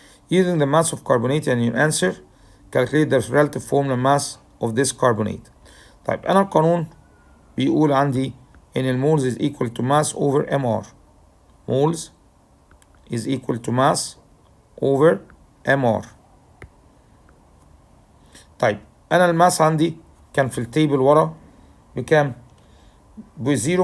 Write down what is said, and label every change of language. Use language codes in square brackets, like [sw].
[en] Using the mass of carbonate and your answer, calculate the relative formula mass of this carbonate. [ar] طيب أنا القانون بيقول عندي إن المولز [en] is equal to mass over MR. moles is equal to mass over MR. [ar] طيب أنا الماس عندي كان في التيبل ورا بكام؟ ب 0.888.